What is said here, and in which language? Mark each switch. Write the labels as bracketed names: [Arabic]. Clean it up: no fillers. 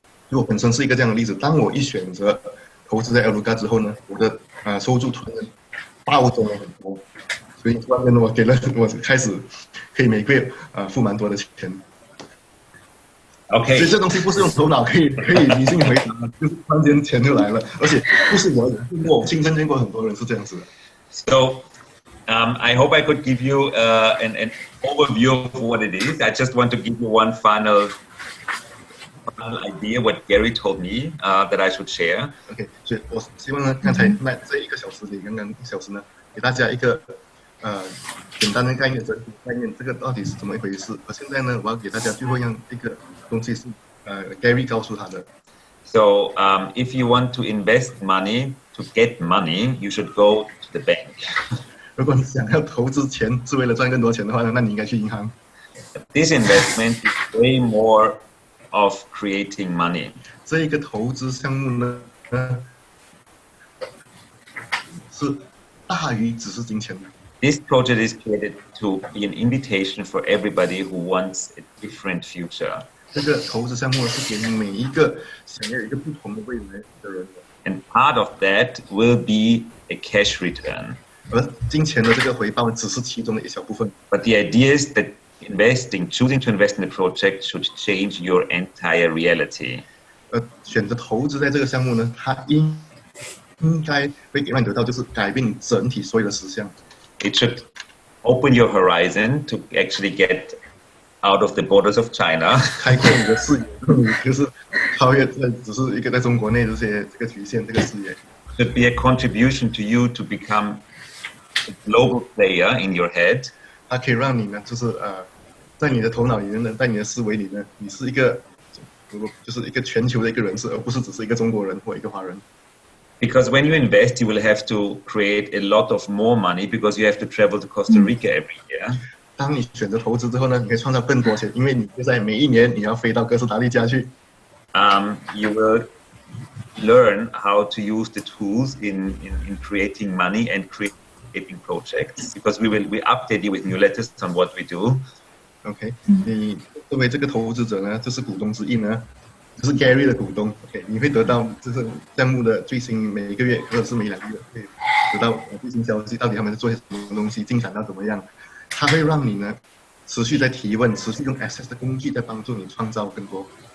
[Chinese] 我本身是一个这样的例子，当我一选择投资在 Lugar 之后呢，我的收入突然间暴增了很多，所以突然间我开始可以每个月付蛮多的钱。 [English] Okay. [Chinese] 所以这东西不是用头脑可以理性回答的，就是突然间钱就来了，而且不是我亲身见过很多人是这样子的。 [English] So, I hope I could give you an overview of what it is. I just want to give you one final idea what Gary told me that I should share. [Chinese] OK， 所以我希望呢，刚才这1个小时里，刚刚1小时呢，给大家一个简单的概念，这个到底是怎么一回事？而现在呢，我要给大家最后一个东西是Gary 告诉他的。 [English] So, if you want to invest money to get money, you should go to the bank. [Chinese] 如果你想要投资钱是为了赚更多钱的话呢，那你应该去银行。 [English] This investment is way more of creating money. [Chinese] 这一个投资项目呢，是大于只是金钱的。 [English] This project is created to be an invitation for everybody who wants a different future. [Chinese] 这个投资项目是给每一个想要有一个不同的未来的人的。 [English] And part of that will be a cash return. [Chinese] 而金钱的这个回报只是其中的一小部分。 [English] But the idea is that choosing to invest in the project should change your entire reality. [Chinese] 选择投资在这个项目呢，它应该会让你得到就是改变你整体所有的实相。 [English] It should open your horizon to actually get out of the borders of China. [Chinese] 开阔你的视野，就是超越只是一个在中国内这个局限这个视野。 [English] should be a contribution to you to become a global player in your head. [Chinese] 它可以让你呢，就是在你的头脑里面呢，在你的思维里呢，你是一个就是一个全球的一个人士，而不是只是一个中国人或一个华人。 [English] Because when you invest, you will have to create a lot of more money because you have to travel to Costa Rica every year. [Chinese] 当你选择投资之后呢，你可以创造更多钱，因为你会在每一年你要飞到哥斯达黎加去。 [English] You will learn how to use the tools in creating money and creating projects because we update you with new letters on what we do. [Chinese] OK， 你作为这个投资者呢，就是股东之一呢，就是 Gary 的股东。 OK， 你会得到就是项目的最新每一个月或者是每2个月会得到最新消息，到底他们在做些什么东西，进展到怎么样。它会让你呢持续在提问，持续用 Access 的工具在帮助你创造更多。